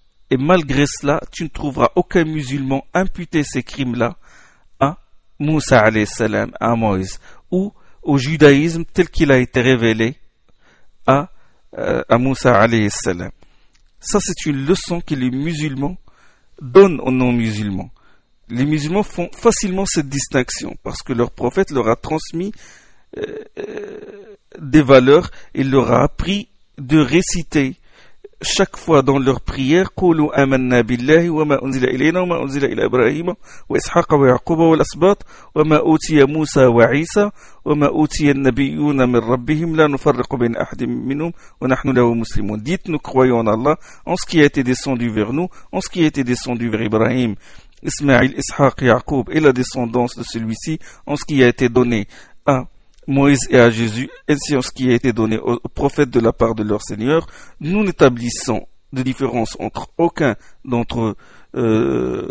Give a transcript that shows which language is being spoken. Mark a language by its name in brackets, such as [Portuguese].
[French] Et malgré cela, tu ne trouveras aucun musulman imputer ces crimes-là à Moussa alayhi salam, à Moïse, ou au judaïsme tel qu'il a été révélé à Moussa alayhi salam. Ça, c'est une leçon que les musulmans donnent aux non-musulmans. Les musulmans font facilement cette distinction parce que leur prophète leur a transmis des valeurs. Il leur a appris de réciter chaque fois dans leur prière, [Arabic] قولوا آمنا بالله وما أنزل إلينا وما أنزل إلى إبراهيم وإسحاق ويعقوب والأسباط وما أوتي موسى وعيسى وما أوتي النبيون من ربهم لا نفرق بين أحد منهم ونحن له مسلمون. [French] Dites, nous croyons en Allah, en ce qui a été descendu vers nous, en ce qui a été descendu vers Ibrahim, Ismaïl, Ishaq, Yaqub et la descendance de celui-ci, en ce qui a été donné à Moïse et à Jésus, ainsi en ce qui a été donné aux prophètes de la part de leur Seigneur, nous n'établissons de différence entre aucun d'entre eux.